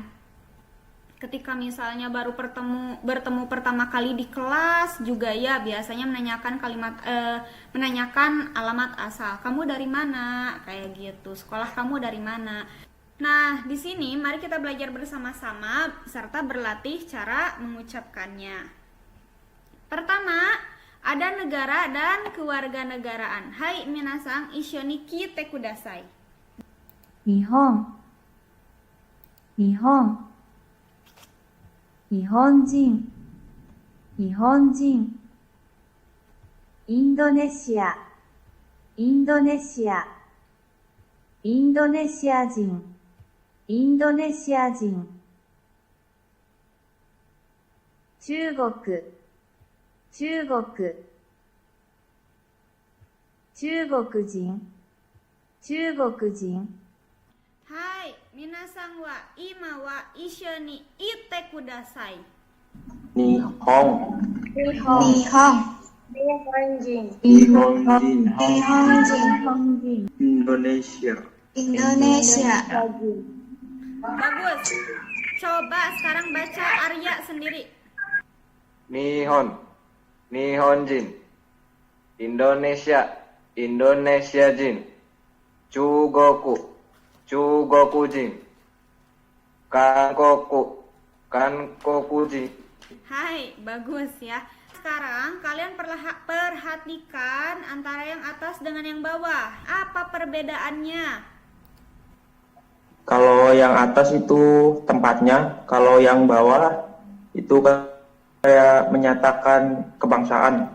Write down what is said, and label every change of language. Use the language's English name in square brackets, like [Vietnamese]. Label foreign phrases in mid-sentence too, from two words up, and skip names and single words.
[Indonesian] Ketika misalnya baru bertemu pertama kali di kelas juga ya, biasanya menanyakan alamat asal. Kamu dari mana? Kayak gitu. Sekolah kamu dari mana? Nah, di sini mari kita belajar bersama-sama serta berlatih cara mengucapkannya. Pertama, ada negara dan kewarganegaraan. [Japanese] はい皆さん、一緒に来てください. 日本、日本、日本人、日本人、インドネシア、インドネシア、インドネシア人、インドネシア人、中国、中国、中国人、中国人、はい、皆さんは今は一緒にいてください. 日本、日本、日本人、日本人、インドネシア、 Indonesia. [Indonesian] Bagus. Coba sekarang baca Arya sendiri. [Japanese] 日本、日本人、インドネシア、インドネシア人、中国、中国人、韓国、韓国人。 [Indonesian] Hai, bagus ya. Sekarang kalian perhatikan antara yang atas dengan yang bawah. Apa perbedaannya? Kalau yang atas itu tempatnya, kalau yang bawah itu kayak menyatakan kebangsaan.